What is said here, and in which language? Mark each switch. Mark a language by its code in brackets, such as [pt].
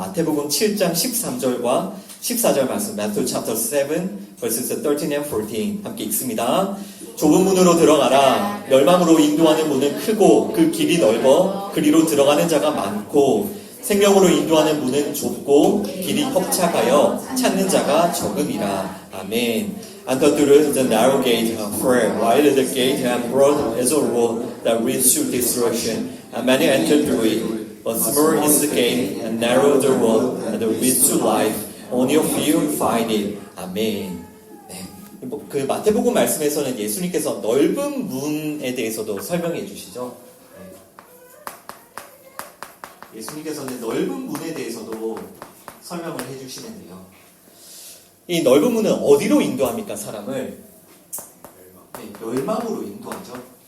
[ko] 마태복음 7장 13절과 14절 말씀, [en] Matthew chapter 7, verses 13 and 14 [ko] 함께 읽습니다. 좁은 문으로 들어가라. 멸망으로 인도하는 문은 크고 그 길이 넓어 그리로 들어가는 자가 많고 생명으로 인도하는 문은 좁고 길이 협착하여 찾는 자가 적음이라. 아멘. [en] And through the narrow gate, for wide is the gate, and broad is the road that leads to destruction, and many enter through it. But small is the gate, and narrow the road that leads to life. Only a few find it. [ko] 아멘. 네. 그 마태복음 말씀에서는 예수님께서 넓은 문에 대해서도 설명해 주시죠. 네. 예수님께서는 넓은 문에 대해서도 설명을 해 주시는데요. 이 넓은 문은 어디로 인도합니까? 사람을 멸망으로 인도하죠.